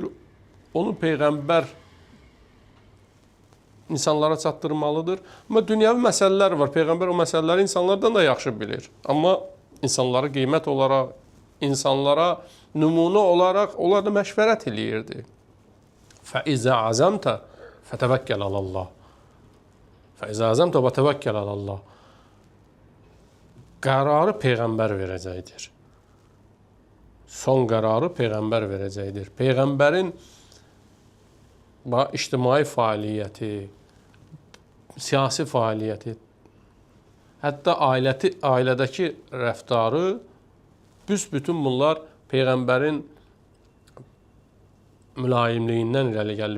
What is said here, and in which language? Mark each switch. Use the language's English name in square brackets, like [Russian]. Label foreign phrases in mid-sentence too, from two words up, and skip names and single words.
[Azerbaijani] Onu Peyğəmbər insanlara çatdırmalıdır. Amma dünyəvi məsələlər var. Peyğəmbər o məsələləri insanlardan da yaxşı bilir. Amma insanlara qiymət olaraq, insanlara nümunə olaraq onlar da məşvərət eləyirdi. [Arabic] فَإِذَا عَزَمْتَ فَتَوَكَّلْ عَلَى اللّٰهِ فَإِذَا عَزَمْتَ وَتَوَكَّلْ عَلَى اللّٰهِ [Azerbaijani] Qərarı Peyğəmbər verəcəkdir. Son qərarı Peyğəmbər verəcəkdir. Peyğəmbərin ictimai fəaliyyəti, siyasi fəaliyyəti, hətta ailədəki rəftarı, büsbütün bunlar Peyğəmbərin mülayimliyindən irəli gəlir.